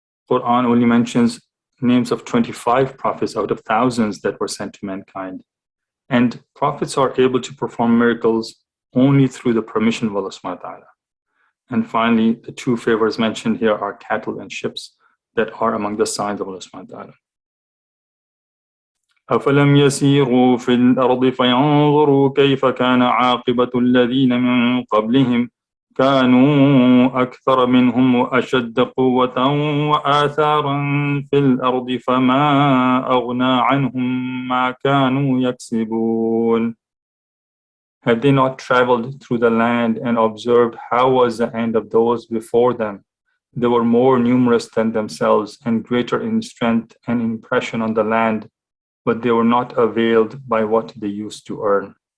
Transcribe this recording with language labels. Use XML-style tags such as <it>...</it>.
<en>Quran only mentions names of 25 prophets out of thousands that were sent to mankind. And prophets are able to perform miracles only through the permission of Allah subhanahu wa ta'ala. And finally, the two favors mentioned here are cattle and ships that are among the signs of Allah subhanahu wa ta'ala.</en> <ar>أفلم يسيروا في الأرض فينظروا كيف كان عاقبة الذين من قبلهم كانوا أكثر منهم وأشد قوة وآثارا في الأرض فما أغنى عنهم ما كانوا يكسبون.</ar> <en>Have they not traveled through the land and observed how was the end of those before them? They were more numerous than themselves and greater in strength and impression on the land, but they were not availed by what they used to earn.</en>